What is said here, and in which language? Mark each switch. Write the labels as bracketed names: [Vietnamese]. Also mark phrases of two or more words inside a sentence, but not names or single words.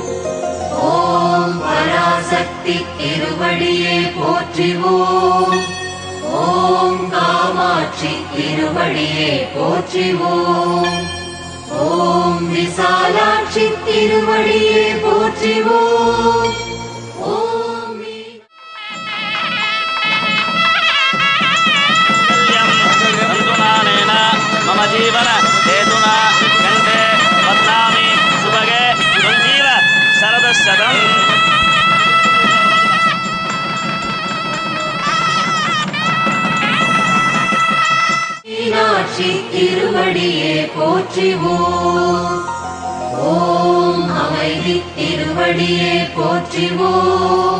[Tamil] ஓம் பராசக்தி திருவடியே போற்றிவோம். ஓம் காமாட்சி திருவடியே போற்றிவோம். ஓம் விசாலாட்சி திருவடியே போற்றிவோம். ஓம் [Sanskrit] मम जीवन हेतुना कंठे बध्नामि सुभगे संजीव शरदशतम् [Tamil] மீனாட்சி திருவடியே போற்றிவோம். ஓம் அமைதி திருவடியே போற்றிவோம்.